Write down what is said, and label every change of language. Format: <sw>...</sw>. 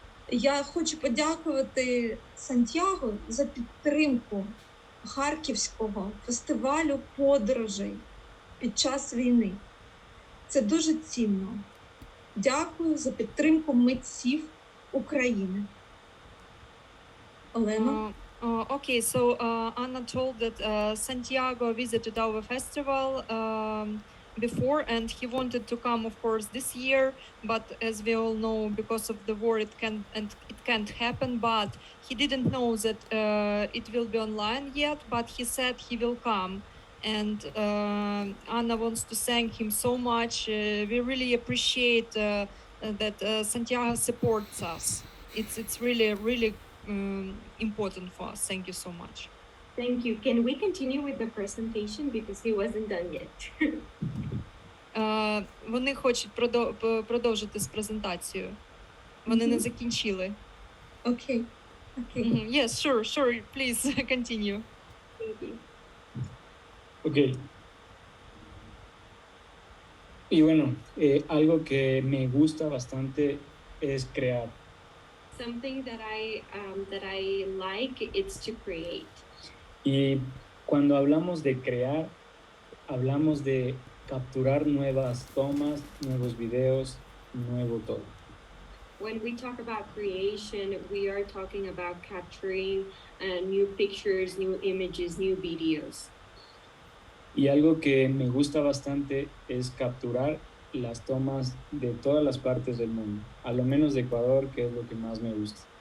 <uk>Я хочу подякувати Сантьяго за підтримку Харківського фестивалю подорожей під час війни. Це дуже цінно. Дякую за підтримку митців України. Олена?</uk> <en>Okay, so Anna told that Santiago visited our festival before, and he wanted to come, of course, this year. But as we all know, because of the war, it can't happen. But he didn't know that it will be online yet. But he said he will come, and Anna wants to thank him so much. We really appreciate that Santiago supports us. It's really important for us. Thank you so much. Thank you. Can we continue with the presentation because he wasn't done yet?</en> <uk>Вони хочуть продовжити з презентацією. Вони не закінчили. Окей.</uk> <en>Yes, sure. Please continue. Thank you. ok.</en> <es>Y bueno, algo que me gusta bastante es crear.</es> <en>Something that I like it's to create.</en> <es>Y cuando hablamos de crear, hablamos de capturar nuevas tomas, nuevos videos, nuevo todo.</es> <en>When we talk about creation, we are talking about capturing new pictures, new images, new videos.</en> <es>Y algo que me gusta bastante es capturar las tomas de todas las partes del mundo, a lo menos de Ecuador, que es lo que más me gusta.</es>